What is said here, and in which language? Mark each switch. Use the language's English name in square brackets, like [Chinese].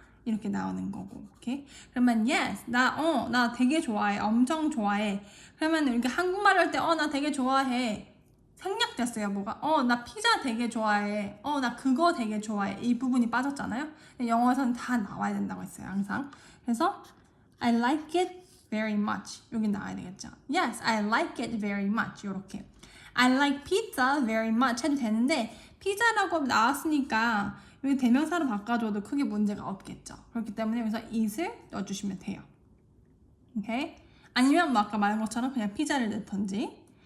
[Korean] 이렇게 나오는 거고. 오케이? 그러면 yes, 나 되게 좋아해. 엄청 좋아해. 그러면 이렇게 한국말 할 때 나 되게 좋아해. 생략됐어요. 뭐가? 나 피자 되게 좋아해. 나 그거 되게 좋아해. 이 부분이 빠졌잖아요. 영어에서는 다 나와야 된다고 했어요. 항상. 그래서 [English] I like it very much. [Korean] 여기 나와야 되겠죠. [English] Yes, I like it very much. [Korean] 이렇게. [English] I like pizza very much [Korean] 해도 되는데 피자라고 나왔으니까 여기 대명사로 바꿔줘도 크게 문제가 없겠죠. 그렇기 때문에 여기서 it을 넣어주시면 돼요. 오케이? 아니면 뭐 아까 말한 것처럼 그냥 피자를 넣던지.